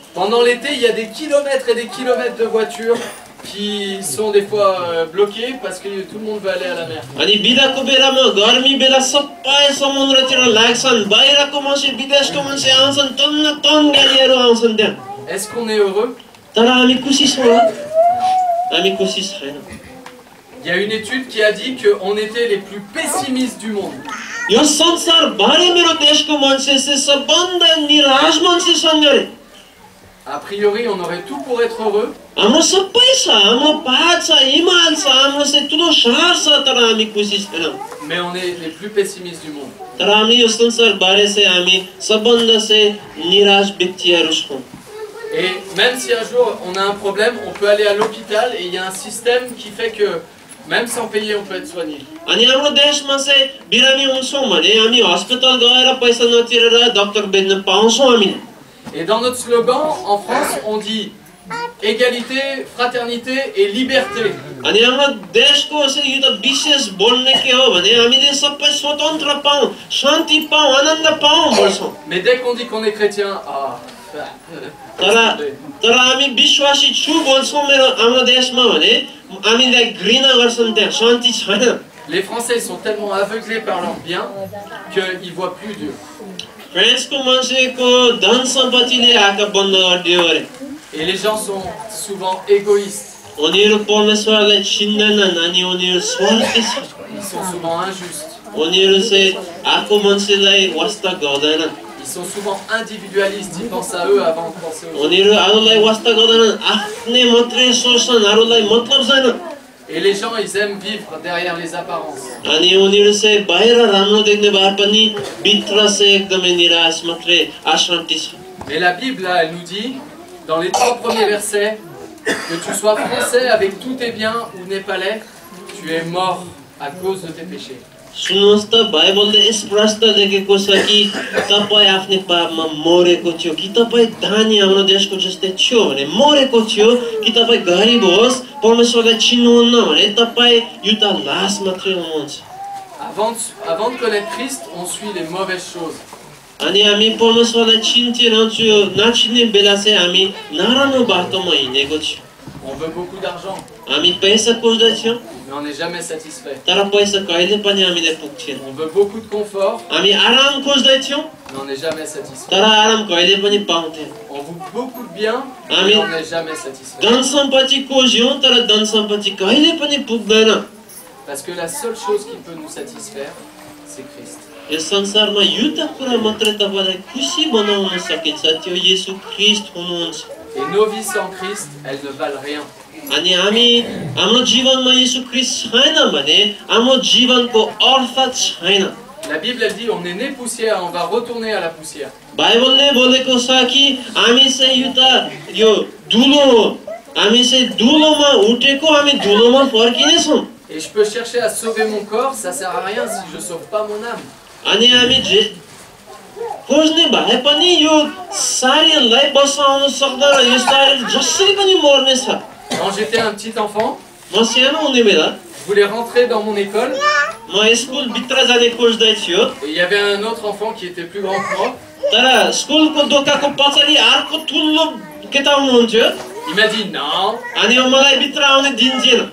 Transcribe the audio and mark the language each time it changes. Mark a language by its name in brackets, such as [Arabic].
[French] Pendant l'été, il y a des kilomètres et des kilomètres de voitures qui sont des fois bloquées parce que tout le monde veut aller à la mer. [Nepali] अनि बिदाको बेलामा गर्मी बेला सबै समुद्रतिर लाग्छन्, बाहिरको मान्छे विदेशको मान्छे आउँछन्, टन गाडीहरू आउँछन् त्यहाँ। [French] Est-ce qu'on est heureux? [Nepali] तर हामी खुसी छौँ? हामी खुसी छैनौँ। [French] Il y a une étude qui a dit qu'on était les plus pessimistes du monde. [Nepali] यो संसारभरि मेरो देशको मान्छे चाहिँ सबभन्दा निराश मान्छे छन् गरे। [French] A priori, on aurait tout pour être heureux. [Nepali] हाम्रो सबै छ, हाम्रो पहाड छ, हिमाल छ, हाम्रो चाहिँ ठुलो सहर छ, तर हामी खुसी छैनौँ। [French] Mais on est les plus pessimistes du monde. [Nepali] तर हामी यो संसारभरि चाहिँ हामी सबभन्दा चाहिँ निराश व्यक्तिहरू छौँ। [French] Et même si un jour on a un problème, on peut aller à l'hôpital et il y a un système qui fait que même sans payer, on peut être soigné. [Nepali] अनि हाम्रो देशमा चाहिँ बिरामी हुन्छौँ भने हामी अस्पताल गएर पैसा नतिरेर डाक्टर भेट्न पाउँछौँ हामीले। [French] Et dans notre slogan, en France, on dit égalité, fraternité et liberté. [Nepali] अनि हाम्रो देशको चाहिँ यो त विशेष बोल्ने के हो भने हामीले सबै स्वतन्त्र पाऊँ, शान्ति पाऊँ, आनन्द पाऊँ भन्छौँ। [French] Mais dès qu'on dit qu'on est chrétien, [Nepali] तर हामी विश्वासी छु भन्छौँ हाम्रो देशमा भने हामीलाई घृणा गर्छन्, त्यहाँ शान्ति छैन। [French] Les Français sont tellement aveuglés par leur bien qu'ils voient plus Dieu. [Nepali] फ्रान्सको मान्छेको धन सम्पत्तिले आँखा बन्द गरिदियो अरे। [French] Et les gens sont souvent égoïstes. [Nepali] उनीहरू परमेश्वरलाई चिन्दैनन् अनि उनीहरू स्वार्थी छन्। [French] Ils sont souvent injustes. [Nepali] उनीहरू चाहिँ आएको मान्छेलाई वास्ता गर्दैनन्। [French] Ils sont souvent individualistes. Ils pensent à eux avant de penser aux autres. [Nepali] उनीहरू अरूलाई वास्ता गर्दैनन्, आफ्नै मात्रै सोच्छन्, अरूलाई मतलब छैन। [French] Et les gens, ils aiment vivre derrière les apparences. [Nepali] अनि उनीहरू चाहिँ बाहिर राम्रो देख्ने भए पनि भित्र चाहिँ एकदमै निराश मात्रै अशान्ति छ। [French] Mais la Bible, là, elle nous dit, dans les 3 premiers versets, que tu sois français avec tous tes biens ou népalais, tu es mort à cause de tes péchés. [Nepali] सुन्नुहोस् त, बाइबलले स्पष्ट लेखेको छ कि तपाईँ आफ्नै पापमा मरेको थियो, कि तपाईँ धानी हाम्रो देशको जस्तै थियो भने मरेको थियो, कि तपाईँ गरिब होस् परमेश्वरलाई चिन्नुहुन्न भने तपाईँ युता लास मात्रै हुनुहुन्छ। [French] Avant de connaître Christ, on suit les mauvaises choses. [Nepali] अनि हामी परमेश्वरलाई चिन्थे नचिन्ने बेला चाहिँ हामी नराम्रो बाटोमा हिँडेको थियौँ। [French] On veut beaucoup d'argent, [Nepali] हामी पैसा खोज्दैथ्यौँ, [French] mais on n'est jamais satisfait. [Nepali] तर पैसा कहिले पनि हामीले पुग्थेन। [French] On veut beaucoup de confort, [Nepali] हामी आराम खोज्दैथ्यौँ, [French] mais on n'est jamais satisfait. [Nepali] तर आराम कहिले पनि पाउँथेन। [French] On veut beaucoup de biens, mais Amen. on n'est jamais satisfait. [Nepali] धन सम्पत्ति खोज्यौँ तर धन सम्पत्ति कहिले पनि पुग्दैन। [French] Parce que la seule chose qui peut nous satisfaire, c'est Christ. [Nepali] यस संसारमा एउटा कुरा मात्रै तपाईलाई खुसी बनाउन सकिन्छ, त्यो येशू ख्रीष्ट हुनुहुन्छ। [French] Et nos vies sans Christ, elles ne valent rien. [Nepali] अनि हाम्रो जीवनमा येशू ख्रीष्ट छैन भने हाम्रो जीवनको अर्थ छैन। [French] La Bible, elle dit, on est né poussière, on va retourner à la poussière. [Nepali] बाइबलले बोलेको छ कि हामी चाहिँ यो धुलो हो, हामी चाहिँ धुलोमा उठेको, हामी धुलोमा फर्किनेछौँ। [French] Et je peux chercher à sauver mon corps, ça sert à rien si je sauve pas mon âme. [Nepali] अनि हामी खोज्ने भए पनि यो शरीरलाई बचाउन सक्दैन, यो शरीर जसरी पनि मर्नेछ। [French] Quand j'étais un petit enfant, [Nepali] म सानो हुने बेला [French] je voulais rentrer dans mon école, [Nepali] म स्कुल भित्र जाने खोज्दै थियो, [French] et il y avait un autre enfant qui était plus grand que moi. [Nepali] तर स्कुलको ढोकाको पछाडि अर्को ठुलो केटा हुनुहुन्थ्यो। [French] Il m'a dit non. [Nepali] अनि मलाई भित्र आउने दिन्थेन।